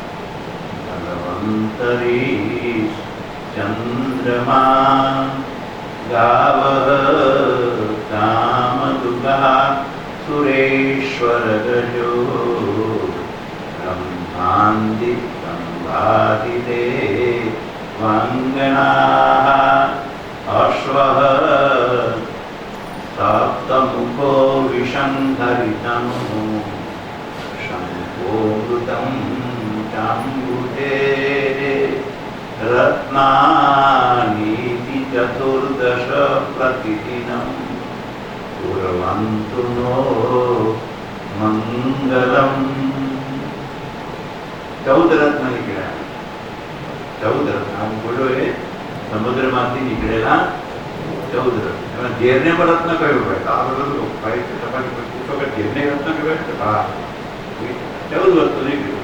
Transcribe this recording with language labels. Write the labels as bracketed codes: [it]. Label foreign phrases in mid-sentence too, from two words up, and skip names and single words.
[sa] ધન્વંતરી ચંદ્રમા ગાવઃ કામદુગા સુરેશ્વર ગજો બ્રહ્માંદિ સંભાતિતે વંગના અશ્વ हरितं शम्भोमृतं चाम्बुजे रत्नानीति चतुर्दश प्रतिदिनं कुर्वन्तु नो मंगलम। [gu] 14 રત્ન નીકળ્યા, 14 રત્ન આમ બોલો એ સમુદ્રમાંથી નીકળેલા 14 રત્ન. એમાં ઝેરને પણ રત્ન કહ્યું ભાઈ. આ બધું ભાઈ તમારી પૂછો કે ઝેરને રત્ન કહેવાય? હા, 14 વસ્તુ નીકળ્યું.